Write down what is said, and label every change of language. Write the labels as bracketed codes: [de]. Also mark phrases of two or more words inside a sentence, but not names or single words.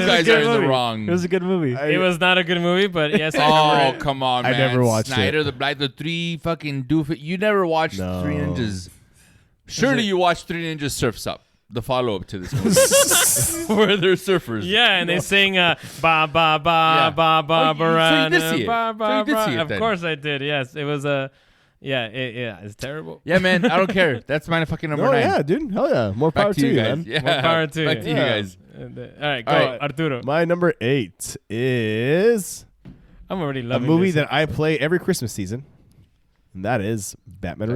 [en] guys are in the wrong. It was a good movie. It was not a good movie, but yes, I Oh, remember it. come on, I man. never watched Snyder, it. the Black, the 3 fucking doofus. You never watched No. Three Ninjas. Surely you watched Three Ninjas Surfs Up, the follow-up to this movie. Where they're surfers. Yeah, and they sing ba ba ba Yeah. ba ba So you did see it. ba So ba you did ba. see it Of then. course I did. Yes, it was a. Yeah, it's terrible. Yeah, man, I don't care. That's my fucking number Oh 9. yeah, dude. Hell yeah. More power Back to you guys. man. Yeah. More power to Back you. to you Yeah. guys. All right, go, All right. Arturo. My number 8 is I'm already a loving movie this. that I play every Christmas season, and that is Batman